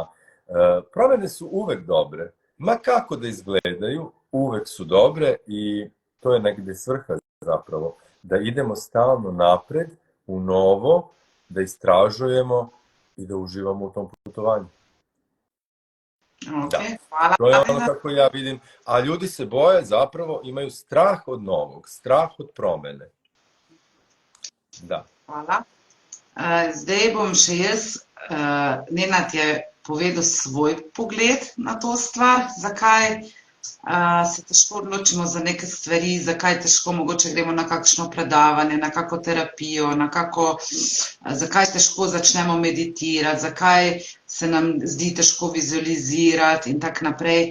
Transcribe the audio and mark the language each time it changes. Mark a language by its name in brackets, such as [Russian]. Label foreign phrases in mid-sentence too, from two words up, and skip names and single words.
[Serbian] Promene su uvek dobre, ma kako da izgledaju, uvek su dobre i to je negde svrha zapravo, da idemo stalno napred, u novo, da istražujemo i da uživamo u tom putovanju. Okay, hvala. To je ono kako ja vidim, a ljudi se boje, zapravo imaju strah od novog, strah od promene. Da. Hvala. [Slovenian] Zdaj bom še jaz, Nenad je povedal svoj pogled na to stvar, zakaj se težko odločimo za neke stvari, zakaj težko mogoče gremo na kakšno predavanje, na kako terapijo, zakaj težko začnemo meditirati, zakaj se nam zdi težko vizualizirati in tako naprej.